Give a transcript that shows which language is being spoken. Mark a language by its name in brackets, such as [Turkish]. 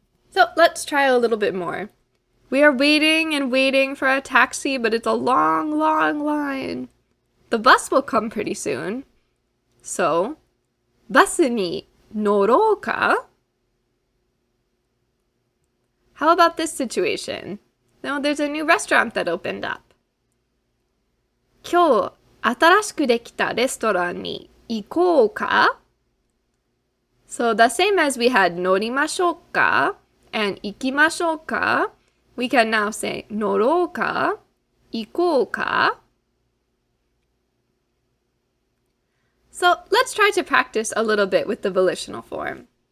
[English] So let's try a little bit more. We are waiting and waiting for a taxi, but it's a long, long line. The bus will come pretty soon. [Japanese] So, バスに乗ろうか? [English] How about this situation? Now there's a new restaurant that opened up. [Japanese] 今日、新しくできたレストランに行こうか? [English] So the same as we had [Japanese] 乗りましょうか [English] and [Japanese] 行きましょうか, [English] we can now say [Japanese] 乗ろうか、行こうか. [English] So let's try to practice a little bit with the volitional form.